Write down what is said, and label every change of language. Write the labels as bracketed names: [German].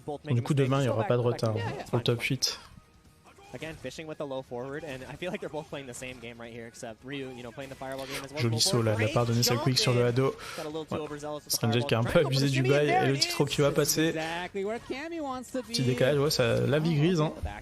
[French] Du coup demain il n'y aura pas de retard pour le top 8. [English] Again, fishing with the low forward, and I feel like they're both playing the same game right here, except Ryu, you know, playing the fireball game as well. [French] Joli saut là de la part de Nessel Quick sur le Hado. Stranger qui a un peu abusé du bail et le Titro qui va passer. Petit décalage, ouais, ça, la vie grise. Hein.